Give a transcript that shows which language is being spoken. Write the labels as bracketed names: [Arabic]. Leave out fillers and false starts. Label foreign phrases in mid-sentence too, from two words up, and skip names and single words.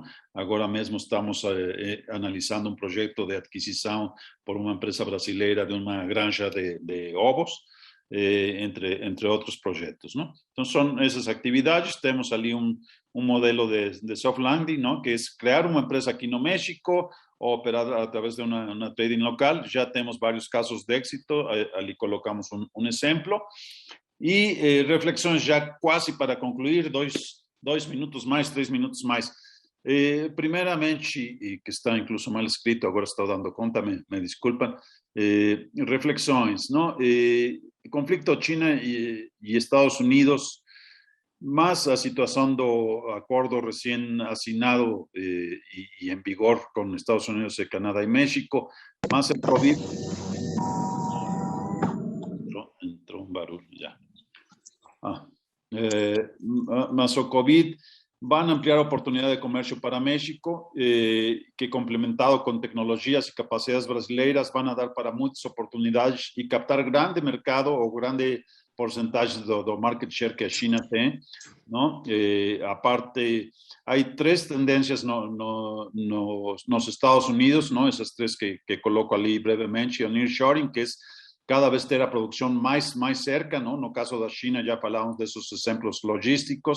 [Portuguese] Agora mesmo estamos analisando um projeto de adquisição por uma empresa brasileira de uma granja de ovos, entre outros projetos, não? Então, são essas atividades. Temos ali um modelo de [English] soft landing, [Portuguese] não? Que é criar uma empresa aqui no México, operar a través de uma trading local. Já temos vários casos de éxito, ali colocamos um exemplo. E reflexões já quase para concluir, 2 minutos mais, 3 minutos mais. Primeiramente, e que está incluso mal escrito, agora estou dando conta, me desculpam, reflexões, não? [Spanish] Conflicto China e Estados Unidos, más a situación do acuerdo recién assinado y en vigor con Estados Unidos, Canadá y México, más el COVID. Entró un barulho ya. Más o COVID van a ampliar oportunidad de comercio para México, que complementado con tecnologías y capacidades brasileiras van a dar para muchas oportunidades y captar grande mercado [Portuguese] o grande porcentagem do [English] market share [Portuguese] que a China tem, não? Aparte, há 3 tendências nos Estados Unidos, não? Essas 3 que coloco ali brevemente. O nearshoring, que é cada vez ter a produção mais cerca, não? No caso da China, já falamos desses exemplos logísticos.